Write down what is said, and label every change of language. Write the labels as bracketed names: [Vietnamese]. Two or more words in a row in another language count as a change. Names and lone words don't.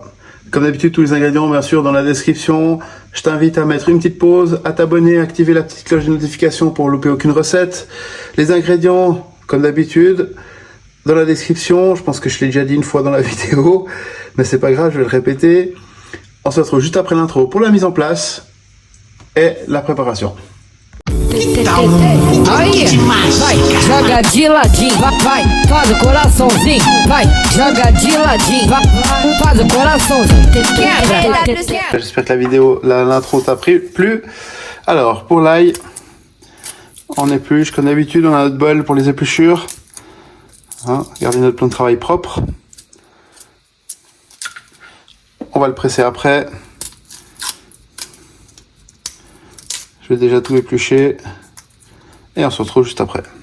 [French] Comme d'habitude, tous les ingrédients, bien sûr, dans la description. Je t'invite à mettre une petite pause, à t'abonner, à activer la petite cloche de notification pour ne louper aucune recette. Les ingrédients, comme d'habitude, dans la description. Je pense que je l'ai déjà dit une fois dans la vidéo, mais c'est pas grave, je vais le répéter. On se retrouve juste après l'intro pour la mise en place et la préparation. [Portuguese] Aí, vai, joga de ladinho, vai, faz o coraçãozinho, vai, joga de ladinho, vai, faz o coraçãozinho, quebra. [French] J'espère que la vidéo, l'intro t'a plu. Alors, pour l'ail, on épluche comme d'habitude, on a notre bol pour les épluchures. Regardez notre plan de travail propre. On va le presser après. Je vais déjà tout éplucher et on se retrouve juste après.